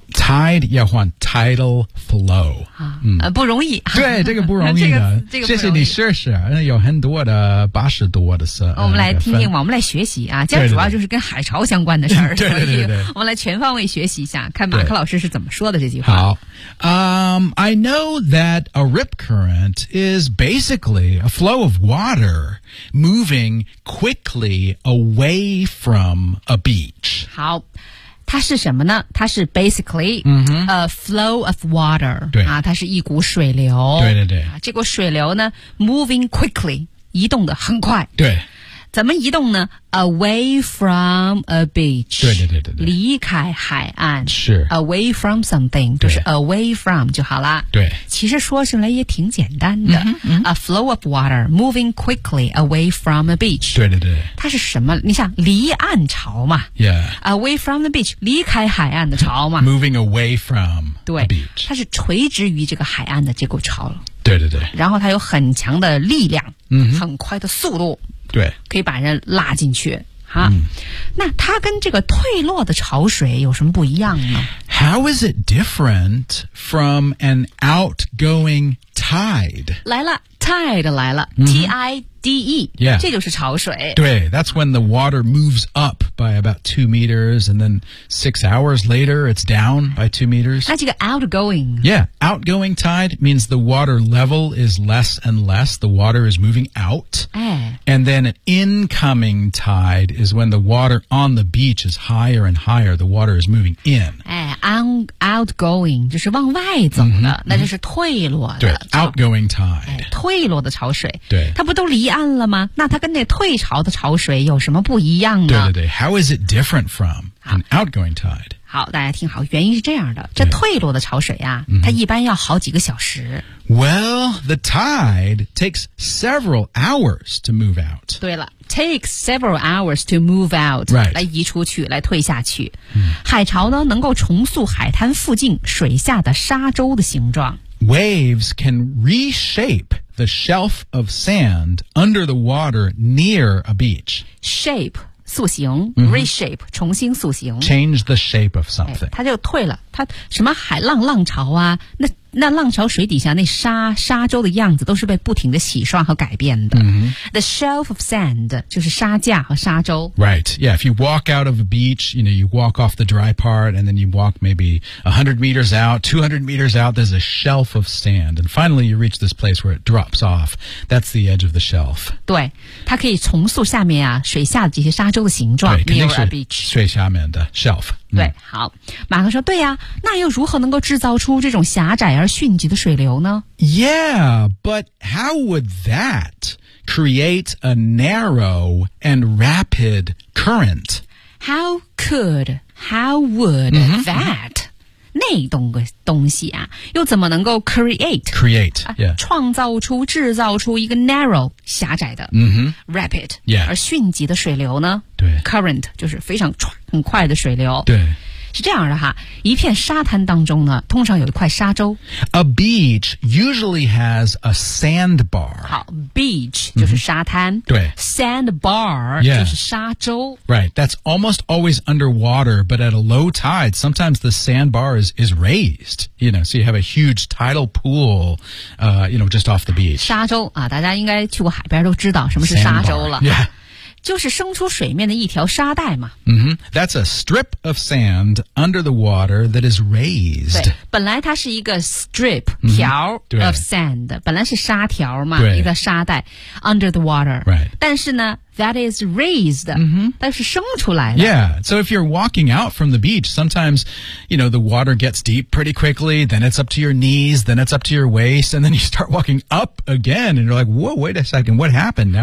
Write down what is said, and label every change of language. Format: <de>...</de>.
<zh>Tide 要换</zh> <en>tidal flow、</en> <zh>啊嗯、不容易对这个不容易的、这个、谢谢你试试有很多的八十多的事、我们来听听吧我们来学习啊这主要就是跟海潮相关的事儿对对对对对所以我们来全方位学习一下看马克老师是怎么说的这句话</zh> <en>好、I know that a rip current is basically a flow of water moving quickly away from a beach</en> <zh>好它是什么呢它是</zh> <en>basically、 mm-hmm. a flow of water</en> <zh>对、啊、它是一股水流对对对、啊、这股水流呢</zh> <en>moving quickly</en> <zh>移动的很快对怎么移动呢</zh> <en>away from a beach</en> <zh>对对对对对离开海岸是</zh> <en>away from something 就是 away from 就好了</en> <zh>对其实说起来也挺简单的、嗯嗯、</zh> <en>a flow of water moving quickly away from a beach</en> <zh>对对对它是什么你想离岸潮嘛</zh> <en>yeah away from the beach</en> <zh>离开海岸的潮嘛</zh> <en>moving away from</en> <zh>对</zh> <en>a beach</en> <zh>它是垂直于这个海岸的这股潮对对对然后它有很强的力量、嗯、很快的速度对可以把人拉进去哈、嗯、那它跟这个退落的潮水有什么不一样呢</zh> <en>How is it different from an outgoing tide?</en> <zh>来了 tide 来了、嗯、</zh> <en>T-I-D-E、 yeah.</en> <zh>这就是潮水对</zh> <en>That's when the water moves up by about 2 meters and then 6 hours later it's down by 2 meters</en> <zh>那这个 outgoing</zh> <en>Yeah, outgoing tide means the water level is less and less the water is moving out、</en> <zh>哎、</zh> <en>and then an incoming tide is when the water on the beach is higher and higher the water is moving in、</en> <zh>哎outgoing 就是往外走的、嗯、那就是退落的</zh> <en>对 outgoing tide、</en> <zh>哎、退落的潮水对它不都离岸了吗那它跟那退潮的潮水有什么不一样呢对对对 How is it different from an outgoing tide 好大家听好原因是这样的这退落的潮水啊它一般要好几个小时</zh> <en>Well the tide takes several hours to move out 对了Takes several hours to move out、 right.</en> <zh>来移出去来退下去、嗯、海潮呢能够重塑海滩附近水下的沙洲的形状</zh> <en>Waves can reshape the shelf of sand under the water near a beach</en> <zh>Shape 塑形、嗯、 Reshape 重新塑形</zh> <en>Change the shape of something、</en> <zh>哎、它就退了它什么海浪浪潮啊 那浪潮水底下那沙洲的样子都是被不停的洗刷和改变的、 mm-hmm.</zh> <en>The shelf of sand</en> <zh>就是沙架和沙洲</zh> <en>Right, yeah, if you walk out of a beach you know, you walk off the dry part and then you walk maybe 100 meters out 200 meters out, there's a shelf of sand and finally you reach this place where it drops off That's the edge of the shelf</en> <zh>对它可以重塑下面啊水下的这些沙洲的形状</zh> <en>near a beach</en> <zh>水下面的</zh> <en>shelf</en> <zh>对、嗯、好马克说对呀、啊、那又如何能够制造出这种狭窄而迅疾的水流呢</zh> <en>Yeah, but how would that create a narrow and rapid current? How could, how would、mm-hmm. that</en> <zh>那种个东西啊，又怎么能够</zh> <en>create、 yeah.</en> <zh>创造出制造出一个</zh> <en>narrow</en> <zh>狭窄的、 mm-hmm.</zh> <en>rapid、 yeah.</en> <zh>而迅疾的水流呢？对，</zh> <en>current</en> <zh>就是非常很快的水流。对。是这样的哈，一片沙滩当中呢，通常有一块沙洲。</zh> <en>A beach usually has a sandbar.</en> <zh>好 ，beach 就是沙滩。 Mm-hmm. 对</zh> <en>，sandbar、 yeah.</en> <zh>就是沙洲。</zh> <en>Right, that's almost always underwater, but at a low tide, sometimes the sandbar is raised. You know, so you have a huge tidal pool, you know, just off the beach.</en> <zh>沙洲啊，大家应该去过海边都知道什么是沙洲了。</zh> <en>Yeah.</en> <zh>就是生出水面的一条沙带嘛。 Mm-hmm.</zh> <en>That's a strip of sand under the water that is raised.</en> <zh>对，本来它是一个</zh> <en>strip,</en> <zh>条、 mm-hmm.</zh> <en>of sand,</en> <zh>本来是沙条嘛，对，一个沙带</zh> <en>under the water. Right.</en> <zh>但是呢</zh> <en>that is raised,、 mm-hmm.</en> <zh>但是生出来的。</zh> <en>Yeah, so if you're walking out from the beach, sometimes, you know, the water gets deep pretty quickly, then it's up to your knees, then it's up to your waist, and then you start walking up again, and you're like, whoa, wait a second, what happened?</en>